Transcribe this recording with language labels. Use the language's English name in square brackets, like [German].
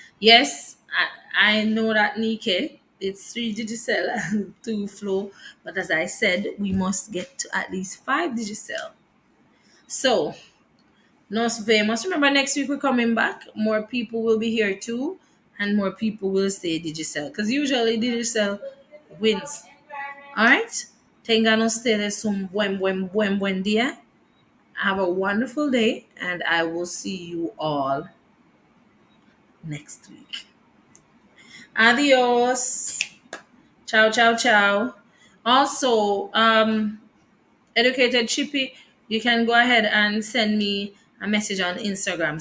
[English] Yes, I know that Nike, it's three Digicel and two Flow, but as I said, we must get to at least five Digicel. So, [Spanish] nos vemos. [English] Remember, next week we're coming back. More people will be here too. and more people will say Digicel, because usually Digicel wins. All right. [Spanish] Tengan ustedes un buen día. [English] Have a wonderful day, and I will see you all next week. [Spanish] Adios. Ciao, ciao, ciao. [English] Also, Educated Chippy, you can go ahead and send me a message on Instagram.